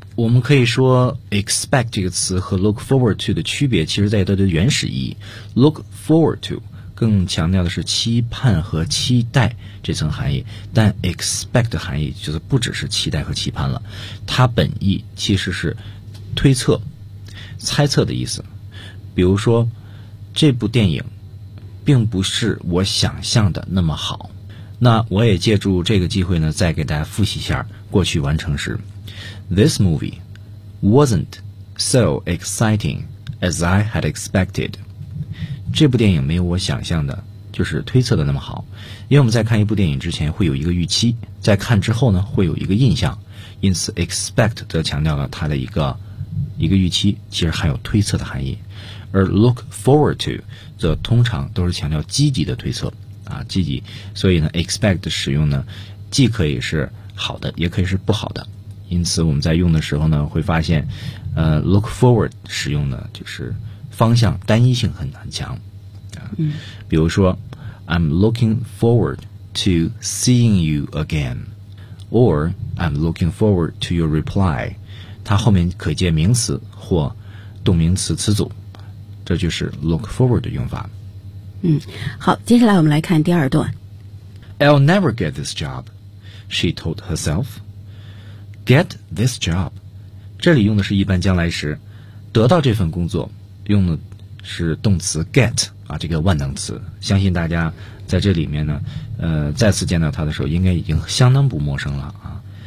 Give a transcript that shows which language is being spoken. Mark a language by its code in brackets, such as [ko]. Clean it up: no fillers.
[zh] 我们可以说 expect 这个词和 look forward to 的区别，其实在它的原始意义， look forward to 更强调的是期盼和期待这层含义，但 expect 的含义就是不只是期待和期盼了，它本意其实是推测、猜测的意思。比如说，这部电影并不是我想象的那么好，那我也借助这个机会呢，再给大家复习一下过去完成时。 [en] This movie wasn't so exciting as I had expected。 [zh] 这部电影没有我想象的，就是推测的那么好。因为我们在看一部电影之前会有一个预期，在看之后呢会有一个印象，因此 expect 则强调了它的一个预期，其实含有推测的含义。而 look forward to 则通常都是强调积极的推测啊，积极。所以呢 expect 的使用呢既可以是好的也可以是不好的，因此我们在用的时候呢会发现look forward 使用呢就是方向单一性很强啊。比如说 [en] I'm looking forward to seeing you again， or I'm looking forward to your reply， [zh] 它后面可接名词或动名词词组，这就是 look forward 的用法。好，接下来我们来看第二段。 [en] I'll never get this job， she told herself。 Get this job， [zh] 这里用的是一般将来时，得到这份工作用的是动词 get 啊，这个万能词，相信大家在这里面呢再次见到它的时候应该已经相当不陌生了啊。